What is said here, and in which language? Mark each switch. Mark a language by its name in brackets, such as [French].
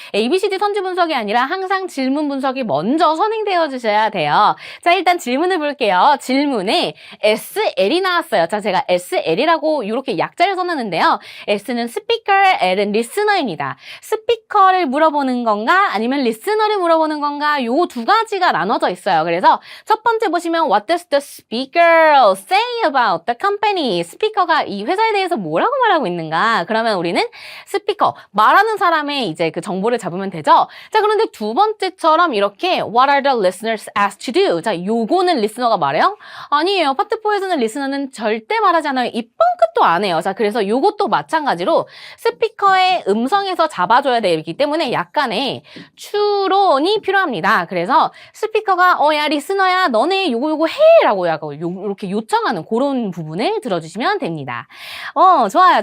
[Korean] ABCD 선지 분석이 아니라 항상 질문 분석이 먼저 선행되어 주셔야 돼요. 자, 일단 질문을 볼게요. 질문에 SL이 나왔어요. 자, 제가 SL이라고 이렇게 약자를 써놨는데요. S는 스피커, L은 리스너입니다. 스피커를 물어보는 건가 아니면 리스너를 물어보는 건가 요 두 가지가 나눠져 있어요. 그래서 첫 번째 보시면 [English] What does the speaker say about the company? [Korean] 스피커가 이 회사에 대해서 뭐라고 말하고 있는가? 그러면 우리는 스피커, 말하는 사람의 이제 그 정보를 잡으면 되죠. 자, 그런데 두 번째처럼 이렇게 [English] What are the listeners asked to do? [Korean] 자, 요거는 리스너가 말해요? 아니에요. 파트 4에서는 리스너는 절대 말하지 않아요. 입 뻥끗도 안 해요. 자, 그래서 요것도 마찬가지로 스피커의 음성에서 잡아줘야 되기 때문에 약간의 추론이 필요합니다. 그래서 스피커가 야 리스너야 너네 요거 해 라고 약간 이렇게 요청하는 그런 부분을 들어주시면 됩니다. 좋아요.